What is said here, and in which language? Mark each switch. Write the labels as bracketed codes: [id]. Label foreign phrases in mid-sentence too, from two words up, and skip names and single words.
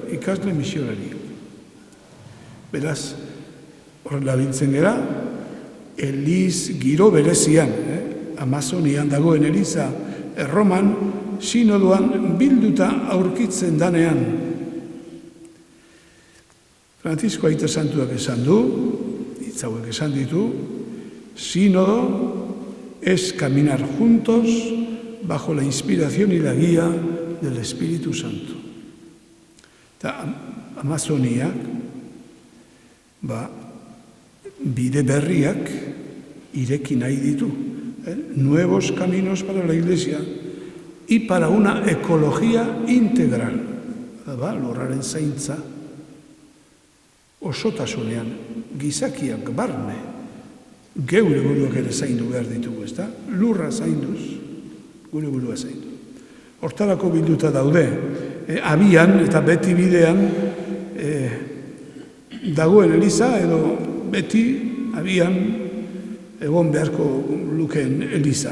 [eu] Beraz, horrela biltzen gera, Eliz giro berezian, Amazonian dagoen Eliza, Erroman, sinodoan bilduta aurkitzen danean. Francisco Aita Santuak esan du, hitz hauek esan ditu, [es] sínodo es caminar juntos bajo la inspiración y la guía del Espíritu Santo. [eu] Eta Amazoniak, bide berriak ireki nahi ditu, [es] nuevos caminos para la Iglesia y para una ecología integral. [eu] Lurraren zaintza, osotasunean, gizakiak barne, geure buruak ere zaindu behar ditugu, ezta? Lurra zainduz, gure burua zaindu. Hortarako bilduta daude, abian eta beti bidean dagoen eliza edo beti abian egon beharko lukeen eliza.